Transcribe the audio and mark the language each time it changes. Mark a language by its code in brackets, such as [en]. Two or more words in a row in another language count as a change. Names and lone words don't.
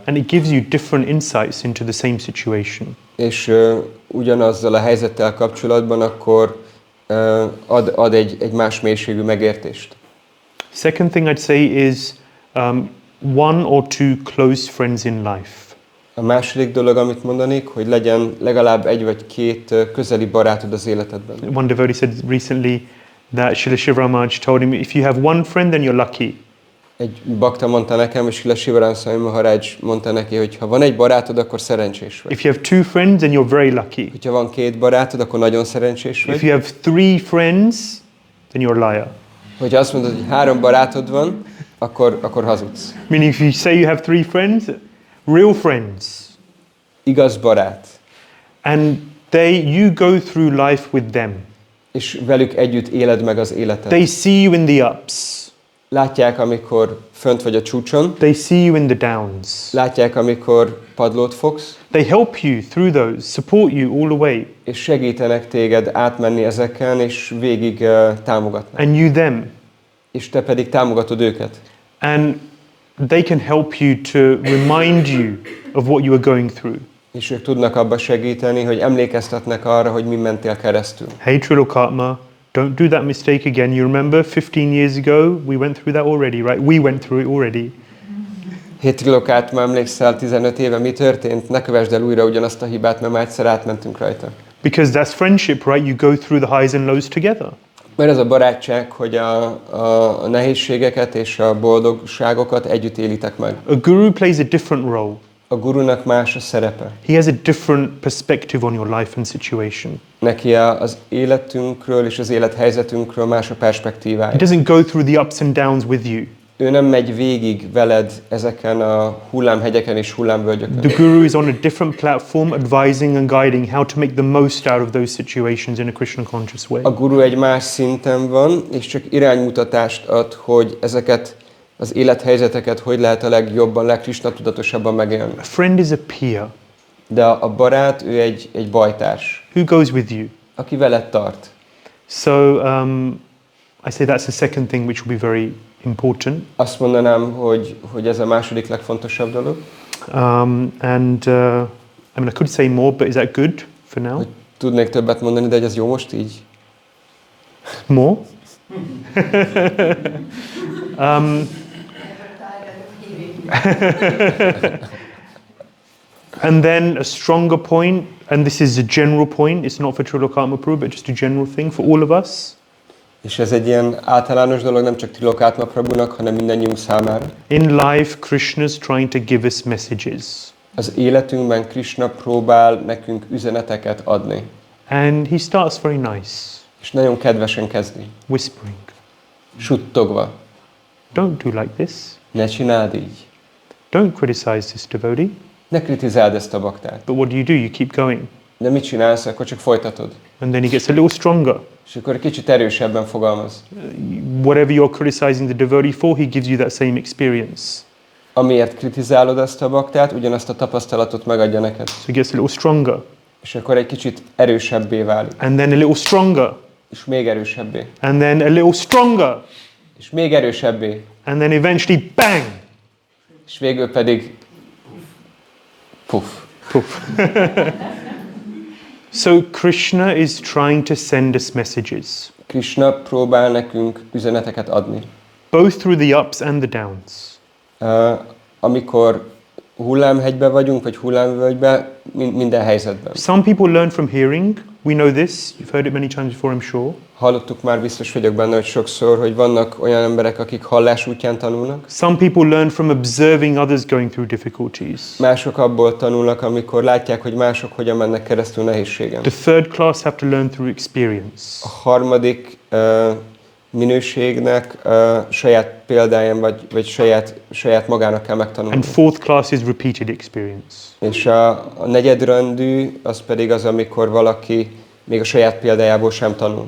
[en] And it gives you different insights into the same situation. [hu] És ugyanazzal a helyzettel kapcsolatban akkor ad egy más mélységű megértést. [en] Second thing I'd say is one or two close friends in life. [hu] A második dolog, amit mondanék, hogy legyen legalább 1 vagy 2 közeli barátod az életedben. [en] One devotee said recently that Srila Shiva Maharaj told him, if you have one friend, then you're lucky. [hu] Egy bakta mondta nekem, és Srila Shiva Maharaj mondta neki, hogy ha van egy barátod, akkor szerencsés vagy. [en] If you have 2 friends, then you're very lucky. [hu] Ha van 2 barátod, akkor nagyon szerencsés vagy. [en] If you have 3 friends, then you're a liar. [hu] Hogyha azt mondod, hogy 3 barátod van, akkor hazudsz. [en] Meaning if you say you have 3 friends, real friends. [hu] Igaz barát. [en] And you go through life with them. [hu] És velük együtt éled meg az életet. [en] They see you in the ups. [hu] Látják, amikor fönt vagy a csúcson. [en] They see you in the downs. [hu] Látják, amikor padlót fogsz. [en] They help you through those, support you all the way. [hu] És segítenek téged átmenni ezeken, és végig támogatnak. [en] And you them. [hu] És te pedig támogatod őket. [en] And they can help you to remind you of what you are going through. [hu] És ők tudnak abba segíteni, hogy emlékeztetnek arra, hogy mi mentél keresztül. [en] Hey Trilokatma, don't do that mistake again. You remember 15 years ago, we went through that already, right? We went through it already. [hu] Hé Trilokatma, emlékszel 15 éve mi történt? Ne kövesd el újra ugyanazt a hibát, mert már egyszer átmentünk rajta. [en] Because that's friendship, right? You go through the highs and lows together. [hu] Mert ez a barátság, hogy a nehézségeket és a boldogságokat együtt élitek meg. [en] A guru plays a different role. [hu] A gurunak más a szerepe. [en] He has a different perspective on your life and situation. [hu] Neki az életünkről és az élethelyzetünkről más a perspektívája. [en] He doesn't go through the ups and downs with you. [hu] Ő nem megy végig veled ezeken a hullámhegyeken és hullámvölgyökön. [en] The guru is on a different platform, advising and guiding how to make the most out of those situations in a Krishna conscious way. [hu] A guru egy más szinten van, és csak iránymutatást ad, hogy ezeket az élethelyzeteket hogy lehet a legjobban, legkrisna tudatosabban megélni. [en] A friend is a peer. [hu] De a barát, ő egy bajtárs. [en] Who goes with you? [hu] Aki veled tart. [en] So I say that's the second thing which will be very important. [hu] Azt mondanám, hogy ez a második legfontosabb dolog. [en] I could say more, but is that good for now? [hu] Hogy tudnék többet mondani, de ez jó most így? [en] More? And then a stronger point, and this is a general point, it's not for Trilokatma Prabhu, but just a general thing for all of us. [hu] És ez egy ilyen általános dolog, nem csak Trilokatma Prabhunak, hanem mindannyiunk számára. [en] In life, Krishna's trying to give us messages. [hu] Az életünkben Krishna próbál nekünk üzeneteket adni. [en] And he starts very nice, [hu] És nagyon kedvesen kezdi. [en] whispering. [hu] Suttogva. [en] Don't do like this. [hu] Ne csináld így. [en] Don't criticize this devotee. [hu] Ne kritizáld ezt a baktát. [en] But what do? You keep going. [hu] De mit csinálsz, akkor csak folytatod. [en] And then he gets a little stronger. [hu] És akkor egy kicsit erősebben fogalmaz. [en] Whatever you're criticizing the devotee for, he gives you that same experience. [hu] Amiért kritizálod ezt a baktát, ugyanazt a tapasztalatot megadja neked. [en] So he gets a little stronger. [hu] És akkor egy kicsit erősebbé válik. [en] And then a little stronger. [hu] És még erősebbé. [en] And then a little stronger. [hu] És még erősebbé. [en] And then eventually, bang! [hu] És végül pedig puff. [en] Poof. So Krishna is trying to send us messages, [hu] Krishna próbál nekünk üzeneteket adni. [en] both through the ups and the downs. [hu] Amikor hullámhegyben vagyunk, vagy hullámvölgyben, minden helyzetben. [en] Some people learn from hearing. We know this. You've heard it many times before, I'm sure. [hu] Hallottuk már, biztos vagyok benne, hogy sokszor, hogy vannak olyan emberek, akik hallás útján tanulnak. [en] Some people learn from observing others going through difficulties. [hu] Mások abból tanulnak, amikor látják, hogy mások hogyan mennek keresztül nehézségen. [en] The third class have to learn through experience. [hu] A harmadik minőségnek saját példáján, vagy saját magának kell megtanulni. [en] And fourth class is repeated experience. [hu] És a negyedrandű az pedig az, amikor valaki még a saját példájából sem tanul.